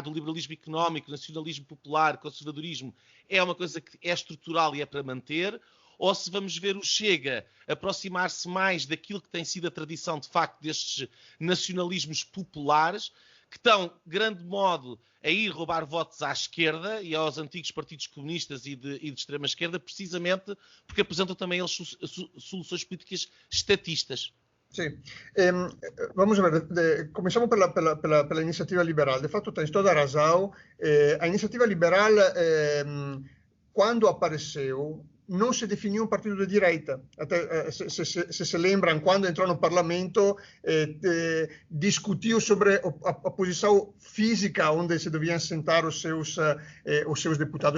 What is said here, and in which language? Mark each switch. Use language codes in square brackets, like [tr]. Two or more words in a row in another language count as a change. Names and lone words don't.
[pt] do liberalismo económico, nacionalismo popular, conservadorismo, é uma coisa que é estrutural e é para manter, ou se vamos ver o Chega aproximar-se mais daquilo que tem sido a tradição, de facto, destes nacionalismos populares, que estão, de grande modo, a ir roubar votos à esquerda e aos antigos partidos comunistas e de extrema-esquerda, precisamente porque apresentam também eles soluções políticas estatistas. Sì, vamos a ver, [it] cominciamo per l'iniziativa liberale. [pt] De fatto tens toda a razão. A iniciativa liberal, quando apareceu, não se definiu um partido de direita. Até, se lembram, quando entrou no Parlamento, discutiu sobre a posição física onde se deviam sentar os seus deputados.